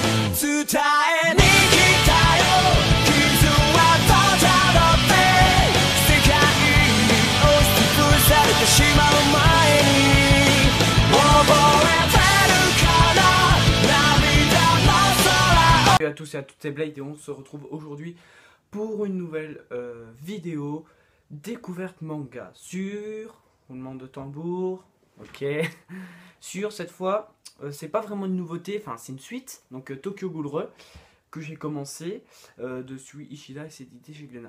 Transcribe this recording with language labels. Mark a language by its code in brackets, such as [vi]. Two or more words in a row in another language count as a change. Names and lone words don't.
[ja] 伝えに来たよ傷はどうだろうって世界に押しつぶされてしまう前に覚えてるかな涙の空を。 [fr] Salut à tous et à toutes, c'est Blade et on se retrouve aujourd'hui pour une nouvelle vidéo découverte manga sur roulement de tambour, ok, sur cette fois, c'est pas vraiment une nouveauté, enfin c'est une suite, donc Tokyo Ghoul Re, que j'ai commencé, de Sui Ishida et c'est édité chez Glénat.